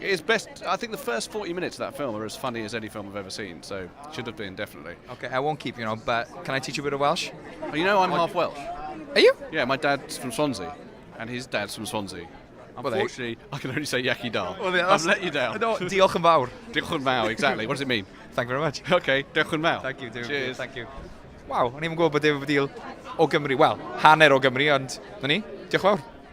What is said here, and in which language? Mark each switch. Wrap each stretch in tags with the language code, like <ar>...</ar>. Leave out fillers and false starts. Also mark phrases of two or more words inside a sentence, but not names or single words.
<en>It's best, I think the first 40 minutes of that film are as funny as any film I've ever seen, so should have been, definitely. Okay, I won't keep you on, but can I teach you a bit of Welsh? You know, I'm half Welsh. Are you? Yeah, my dad's from Swansea, and his dad's from Swansea. Unfortunately, I can only say</en> <cy>Yaki Dal.</cy> <en>I've let you down. No,</en> <cy>diolch yn fawr. Diolch yn fawr,</cy> <en>exactly. What does it mean? Thank you very much.</en> <cy>Okay, diolch yn fawr.</cy> <en>Thank you, David. Cheers. Thank you.</en> <cy>Wow, o'n i'n gwybod bod David Baddiel o Gymru. Wel, hanner o Gymru, ond na ni. Diolch yn fawr.</cy>